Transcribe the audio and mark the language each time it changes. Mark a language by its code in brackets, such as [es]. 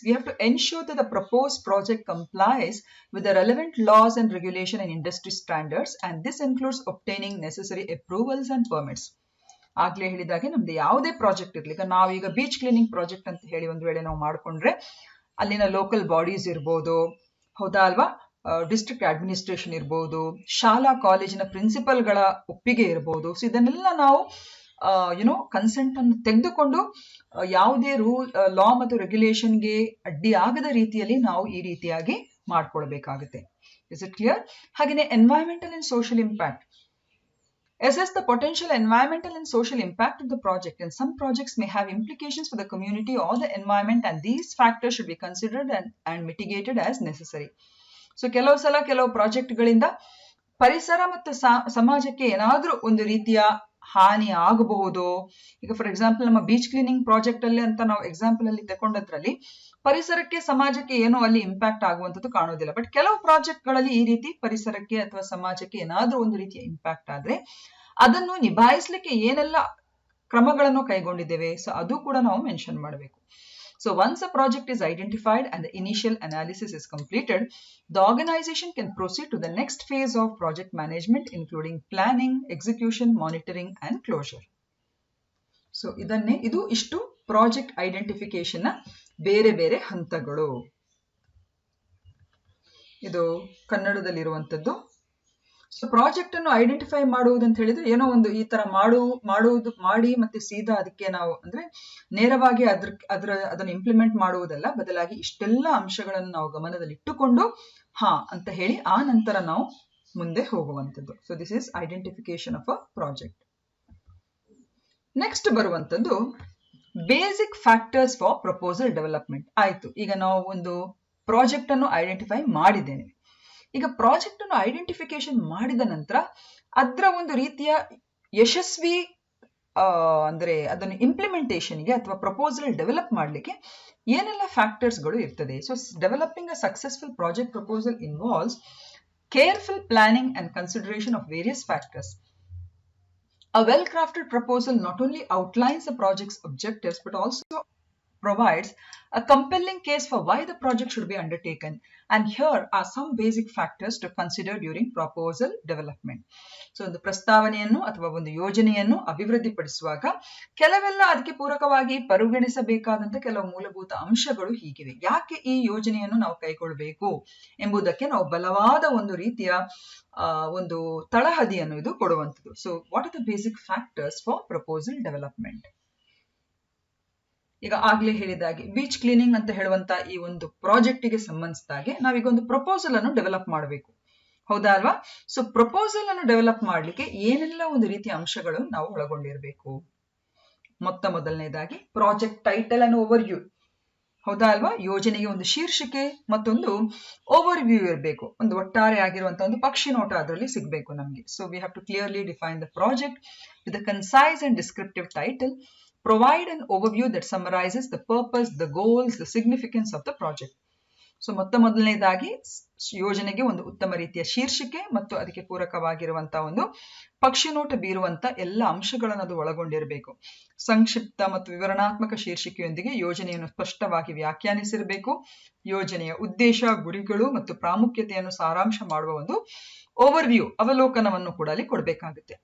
[en] We have to ensure that the proposed project complies with the relevant laws and regulation and industry standards, and this includes obtaining necessary approvals and permits. [kn] ಆಗ್ಲೇ ಹೇಳಿದಾಗೆ ನಮ್ದು ಯಾವುದೇ project ಇರ್ಲಿ, ಈಗ ನಾವೀಗ beach cleaning project ಅಂತ ಹೇಳಿ ಒಂದು ವೇಳೆ ನಾವು ಮಾಡ್ಕೊಂಡ್ರೆ ಅಲ್ಲಿನ ಲೋಕಲ್ ಬಾಡೀಸ್ ಇರ್ಬೋದು, ಹೌದಾ ಅಲ್ವಾ, ಡಿಸ್ಟ್ರಿಕ್ಟ್ ಅಡ್ಮಿನಿಸ್ಟ್ರೇಷನ್ ಇರ್ಬೋದು, ಶಾಲಾ ಕಾಲೇಜಿನ ಪ್ರಿನ್ಸಿಪಲ್ಗಳ ಒಪ್ಪಿಗೆ ಇರ್ಬೋದು. ಸೊ ಇದನ್ನೆಲ್ಲ ನಾವು ಕನ್ಸೆಂಟ್ ಅನ್ನು ತೆಗೆದುಕೊಂಡು ಯಾವುದೇ ಲಾ ಮತ್ತು ರೆಗ್ಯುಲೇಷನ್ಗೆ ಅಡ್ಡಿ ಆಗದ ರೀತಿಯಲ್ಲಿ ನಾವು ಈ ರೀತಿಯಾಗಿ ಮಾಡ್ಕೊಳ್ಬೇಕಾಗುತ್ತೆ. [en] Is it clear? ಹಾಗೆಯೇ environmental and social impact. Assess the potential environmental and social impact of the project, and some projects may have implications for the community or the environment, and these factors should be considered and mitigated as necessary. [kn] So ಕೆಲವು ಸಲ ಕೆಲವು ಪ್ರಾಜೆಕ್ಟ್ಗಳಿಂದ ಪರಿಸರ ಮತ್ತು ಸಮಾಜಕ್ಕೆ ಏನಾದ್ರೂ ಒಂದು ರೀತಿಯ ಹಾನಿ ಆಗಬಹುದು. ಈಗ [en] for example [kn] ನಮ್ಮ ಬೀಚ್ ಕ್ಲೀನಿಂಗ್ ಪ್ರಾಜೆಕ್ಟ್ ಅಲ್ಲಿ ಅಂತ ನಾವು ಎಕ್ಸಾಂಪಲ್ ಅಲ್ಲಿ ತಗೊಂಡದ್ರಲ್ಲಿ ಪರಿಸರಕ್ಕೆ ಸಮಾಜಕ್ಕೆ ಏನೋ ಅಲ್ಲಿ ಇಂಪ್ಯಾಕ್ಟ್ ಆಗುವಂಥದ್ದು ಕಾಣೋದಿಲ್ಲ. ಬಟ್ ಕೆಲವು ಪ್ರಾಜೆಕ್ಟ್ ಗಳಲ್ಲಿ ಈ ರೀತಿ ಪರಿಸರಕ್ಕೆ ಅಥವಾ ಸಮಾಜಕ್ಕೆ ಏನಾದ್ರೂ ಒಂದು ರೀತಿಯ ಇಂಪ್ಯಾಕ್ಟ್ ಆದ್ರೆ ಅದನ್ನು ನಿಭಾಯಿಸ್ಲಿಕ್ಕೆ ಏನೆಲ್ಲ ಕ್ರಮಗಳನ್ನು ಕೈಗೊಂಡಿದ್ದೇವೆ, ಸೊ ಅದು ಕೂಡ ನಾವು ಮೆನ್ಷನ್ ಮಾಡಬೇಕು. [en] So once a project is identified and the initial analysis is completed, the organization can proceed to the next phase of project management, including planning, execution, monitoring and closure. [kn] So ಇದು ಇಷ್ಟು project identification ನ ಬೇರೆ ಬೇರೆ ಹಂತಗಳು. ಇದು ಕನ್ನಡದಲ್ಲಿರುವಂಥದ್ದು. So project ಅನ್ನು identify ಮಾಡುವುದು ಅಂತ ಹೇಳಿದ್ರೆ ಏನೋ ಒಂದು ಈ ತರ ಮಾಡಿ ಮತ್ತೆ ಸೀದಾ ಅದಕ್ಕೆ ನಾವು ಅಂದ್ರೆ ನೇರವಾಗಿ ಅದನ್ನು ಇಂಪ್ಲಿಮೆಂಟ್ ಮಾಡುವುದಲ್ಲ, ಬದಲಾಗಿ ಇಷ್ಟೆಲ್ಲ ಅಂಶಗಳನ್ನು ನಾವು ಗಮನದಲ್ಲಿ ಇಟ್ಟುಕೊಂಡು ಅಂತ ಹೇಳಿ ಆ ನಂತರ ನಾವು ಮುಂದೆ ಹೋಗುವಂಥದ್ದು. [en] So this is identification of a project. Next ಬರುವಂಥದ್ದು basic factors for proposal development. [kn] ಆಯ್ತು, ಈಗ ನಾವು ಒಂದು ಪ್ರಾಜೆಕ್ಟ್ ಅನ್ನು ಐಡೆಂಟಿಫೈ ಮಾಡಿದ್ದೇನೆ. ಈಗ ಪ್ರಾಜೆಕ್ಟ್ ಅನ್ನು ಐಡೆಂಟಿಫಿಕೇಶನ್ ಮಾಡಿದ ನಂತರ ಅದರ ಒಂದು ರೀತಿಯ ಯಶಸ್ವಿ ಅಂದ್ರೆ ಅದನ್ನು ಇಂಪ್ಲಿಮೆಂಟೇಷನ್ಗೆ ಅಥವಾ ಪ್ರಪೋಸಲ್ ಡೆವಲಪ್ ಮಾಡಲಿಕ್ಕೆ ಏನೆಲ್ಲ ಫ್ಯಾಕ್ಟರ್ಸ್ಗಳು ಇರ್ತದೆ. [en] So developing a successful project proposal involves careful planning and consideration of various factors. A well-crafted proposal not only outlines the project's objectives but also provides a compelling case for why the project should be undertaken, and here are some basic factors to consider during proposal development. [kn] So ಒಂದು ಪ್ರಸ್ತಾವನೆಯನ್ನು ಅಥವಾ ಒಂದು ಯೋಜನೆಯನ್ನು ಅಭಿವೃದ್ಧಿಪಡಿಸುವಾಗ ಕೆಲವೆಲ್ಲ ಅದಕ್ಕೆ ಪೂರಕವಾಗಿ ಪರಿಗಣಿಸಬೇಕಾದಂತ ಕೆಲವು ಮೂಲಭೂತ ಅಂಶಗಳು ಹೀಗಿವೆ. ಯಾಕೆ ಈ ಯೋಜನೆಯನ್ನು ನಾವು ಕೈಗೊಳ್ಳಬೇಕು ಎಂಬುದಕ್ಕೆ ನಾವು ಬಲವಾದ ಒಂದು ರೀತಿಯ ಒಂದು ತಳಹದಿಯನ್ನು ಇದು ಕೊಡುವಂಥದ್ದು. [en] So what are the basic factors for proposal development? [kn] ಈಗ ಆಗ್ಲೇ ಹೇಳಿದಾಗೆ ಬೀಚ್ ಕ್ಲೀನಿಂಗ್ ಅಂತ ಹೇಳುವಂತ ಈ ಒಂದು ಪ್ರಾಜೆಕ್ಟಿಗೆ ಸಂಬಂಧಿಸಿದಾಗೆ ನಾವೀಗ ಒಂದು ಪ್ರಪೋಸಲ್ ಅನ್ನು ಡೆವಲಪ್ ಮಾಡಬೇಕು, ಹೌದಾ ಅಲ್ವಾ? ಸೊ ಪ್ರಪೋಸಲ್ ಅನ್ನು ಡೆವಲಪ್ ಮಾಡ್ಲಿಕ್ಕೆ ಏನೆಲ್ಲ ಒಂದು ರೀತಿಯ ಅಂಶಗಳು ನಾವು ಒಳಗೊಂಡಿರಬೇಕು? [en] ಮೊದಲನೇದಾಗಿ project title and overview, [kn] ಹೌದಾ ಅಲ್ವಾ? ಯೋಜನೆಗೆ ಒಂದು ಶೀರ್ಷಿಕೆ ಮತ್ತೊಂದು ಓವರ್ ವ್ಯೂ ಇರಬೇಕು, ಒಂದು ಒಟ್ಟಾರೆ ಆಗಿರುವಂತಹ ಒಂದು ಪಕ್ಷಿ ನೋಟ ಅದರಲ್ಲಿ ಸಿಗಬೇಕು ನಮಗೆ. [en] So we have to clearly define the project with a concise and descriptive title. Provide an overview that summarizes the purpose, the goals, the significance of the project. [kn] So ಮೊದಲನೇದಾಗಿ ಯೋಜನೆಗೆ ಒಂದು ಉತ್ತಮ ರೀತಿಯ ಶೀರ್ಷಿಕೆ ಮತ್ತು ಅದಕ್ಕೆ ಪೂರಕವಾಗಿರುವಂತಹ ಒಂದು ಪಕ್ಷಿ ನೋಟ ಬೀರುವಂತ ಎಲ್ಲ ಅಂಶಗಳನ್ನು ಅದು ಒಳಗೊಂಡಿರಬೇಕು. ಸಂಕ್ಷಿಪ್ತ ಮತ್ತು ವಿವರಣಾತ್ಮಕ ಶೀರ್ಷಿಕೆಯೊಂದಿಗೆ ಯೋಜನೆಯನ್ನು ಸ್ಪಷ್ಟವಾಗಿ ವ್ಯಾಖ್ಯಾನಿಸಿರಬೇಕು. ಯೋಜನೆಯ ಉದ್ದೇಶ, ಗುರಿಗಳು ಮತ್ತು ಪ್ರಾಮುಖ್ಯತೆಯನ್ನು ಸಾರಾಂಶ ಮಾಡುವ ಒಂದು ಓವರ್ ವ್ಯೂ, ಅವಲೋಕನವನ್ನು ಕೂಡ ಅಲ್ಲಿ ಕೊಡಬೇಕಾಗುತ್ತೆ.